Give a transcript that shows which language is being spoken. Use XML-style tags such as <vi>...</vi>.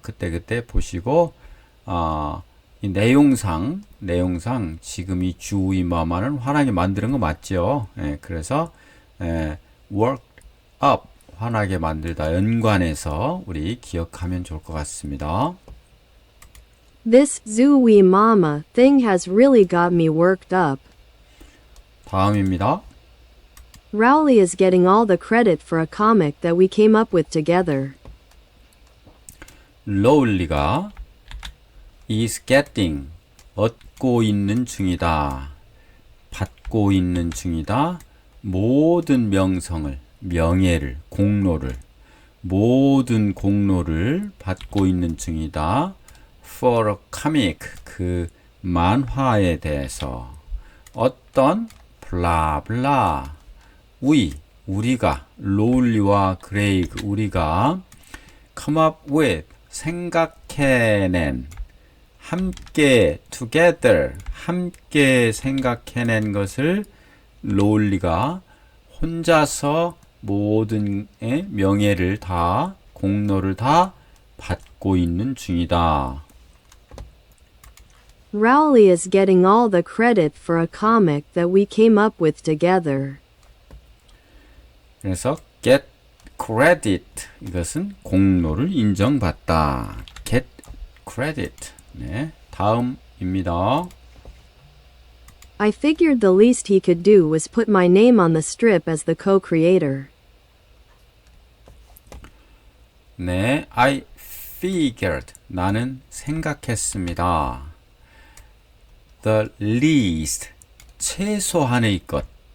<ko>그때 보시고 이 내용상 지금 이 주의 마마는 화나게 만드는 거 맞죠? 그래서</ko> <en>worked up</en> <ko>화나게 만들다 연관해서 우리 기억하면 좋을 것 같습니다.</ko> <en>This Zooey Mama thing has really got me worked up.</en> <ko>다음입니다.</ko> <en>Rowley is getting all the credit for a comic that we came up with together.</en> <ko>로울리가</ko> <en>is getting</en> <ko>얻고 있는 중이다, 받고 있는 중이다, 모든 명성을, 명예를, 공로를, 모든 공로를 받고 있는 중이다.</ko> <en>for a comic</en> <ko>그 만화에 대해서 어떤 블라블라 우리가 로울리와 그레이그 우리가</ko> <en>come up with</en> <ko>생각해낸 함께 together 함께 생각해낸 것을 로울리가 혼자서 모든 명예를 다 공로를 다 받고 있는 중이다.</ko> <en>Rowley is getting all the credit for a comic that we came up with together.</en> <ko>그래서</ko> <en>get credit</en> <ko>이것은 공로를 인정받다.</ko> <en>get credit.</en> <ko>네, 다음입니다.</ko> <en>I figured the least he could do was put my name on the strip as the co-creator.</en> <ko>네,</ko> <en>I figured</en> <ko>나는 생각했습니다.</ko> <en>The least</en> <ko>최소한의 것.</ko>